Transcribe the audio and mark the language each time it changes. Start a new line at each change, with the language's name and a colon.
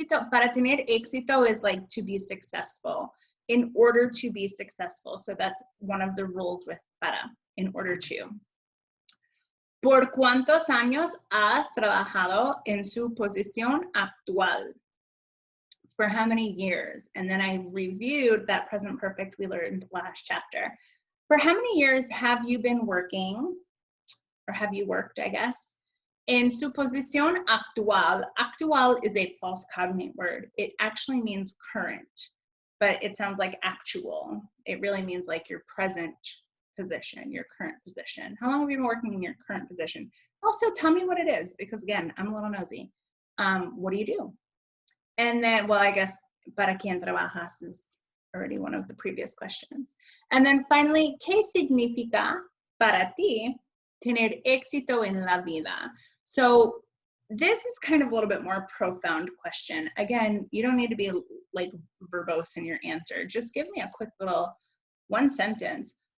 Spanish: Para tener éxito
English: is like to be successful. In order to be successful. So that's one of the rules with para, in order to.
Spanish: ¿Por cuántos años has trabajado en su posición actual?
English: For how many years? And then I reviewed that present perfect we learned last chapter. For how many years have you been working, or have you worked, I guess,
Spanish: en su posición actual?
English: Actual is a false cognate word. It actually means current, but it sounds like actual. It really means like your present position, your current position. How long have you been working in your current position? Also, tell me what it is, because again, I'm a little nosy. What do you do? And then, well, I guess,
Spanish: ¿para quién trabajas
English: is already one of the previous questions. And then finally,
Spanish: ¿qué significa para ti tener éxito en la vida?
English: So this is kind of a little bit more profound question. Again, you don't need to be like verbose in your answer. Just give me a quick little 1 sentence.